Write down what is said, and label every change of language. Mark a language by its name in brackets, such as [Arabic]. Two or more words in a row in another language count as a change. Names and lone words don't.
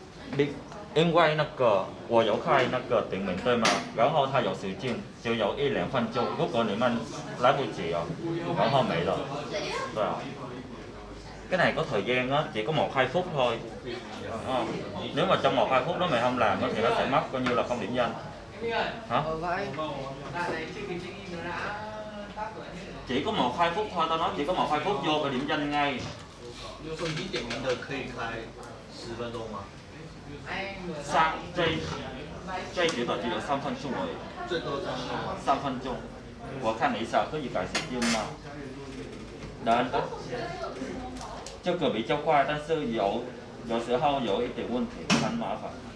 [Chinese] 你因为那个我有开那个顶名对吗？然后它有时间，就有1-2分钟。如果你们来不及哦，然後沒了。對啊。 [Vietnamese] Cái này có thời gian á, chỉ có 1-2 phút thôi. Nếu mà trong 1-2 phút đó mày không làm thì nó sẽ mất coi như là không điểm danh. Hả? Chỉ có 1-2 phút thôi, tao nói chỉ có 1-2 phút vô và điểm danh ngay. [Chinese] 就是说你点名的可以开10分钟吗？这觉得只有3分钟而已。最多3分钟吗？3分钟。我看你一下可以改时间吗？等等。这个比较快，但是有时候有一点问题，很麻烦。